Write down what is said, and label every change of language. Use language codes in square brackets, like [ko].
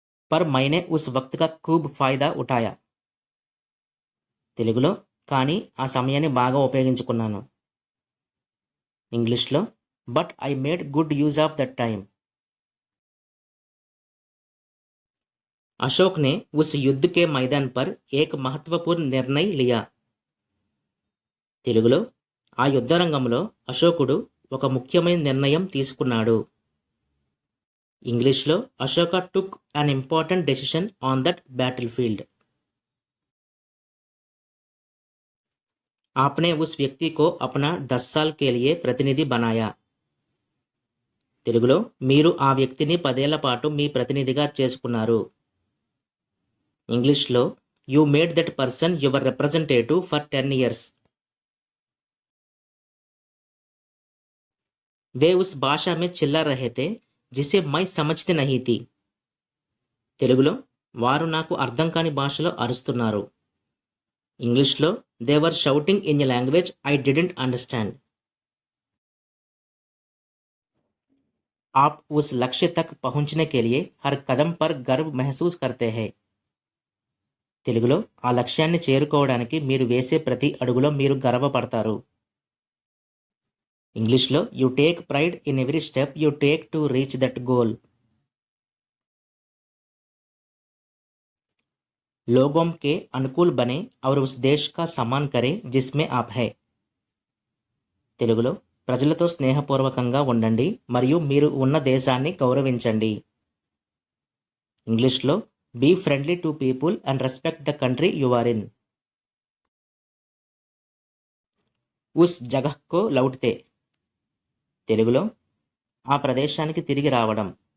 [hi] Per మైనే ఉస్ వక్త్ కా ఖూబ్ ఫాయిదా ఉఠాయా. [te] తెలుగులో కానీ ఆ సమయాన్ని బాగా ఉపయోగించుకున్నాను. [en] ఇంగ్లీష్లో but I made good use of that time. [hi] Ashok ने उस युद्ध के मैदान पर एक महत्वपूर्ण निर्णय लिया. [te] తెలుగులో ఆ యుద్ధ రంగంలో అశోకుడు ఒక ముఖ్యమైన నిర్ణయం తీసుకున్నాడు. [en] ఇంగ్లీష్లో Ashoka took an important decision on that battlefield. [hi] आपने उस व्यक्ति को अपना 10 साल के लिए प्रतिनिधि बनाया. [te] తెలుగులో మీరు ఆ వ్యక్తిని 10 ఏళ్ల పాటు మీ ప్రతినిధిగా చేసుకున్నారు. [en] ఇంగ్లీష్లో you made that person your representative for 10 years. [hi] वे उस भाषा में चिल्ला रहे थे जिसे मैं समझती नहीं थी. [te] తెలుగులో వారు నాకు అర్థం కాని భాషలో అరుస్తున్నారు. [en] ఇంగ్లీష్లో they were shouting in a language I didn't understand. [hi] आप उस लक्ष्य तक पहुंचने के लिए हर कदम पर गर्व महसूस करते हैं. [te] తెలుగులో ఆ లక్ష్యాన్ని చేరుకోవడానికి మీరు వేసే ప్రతి అడుగులో మీరు గర్వపడతారు. [en] ఇంగ్లీష్లో you take pride in every step you take to reach that goal. [hi] लोगों के अनुकूल बने और उस देश का सम्मान करें जिसमें आप है. [te] తెలుగులో ప్రజలతో స్నేహపూర్వకంగా ఉండండి మరియు మీరు ఉన్న దేశాన్ని గౌరవించండి. [en] ఇంగ్లీష్లో be friendly to people and respect the country you are in. [hi] ఉస్ జగహ్ కో లౌట్తే. [te] తెలుగులో ఆ ప్రదేశానికి తిరిగి రావడం.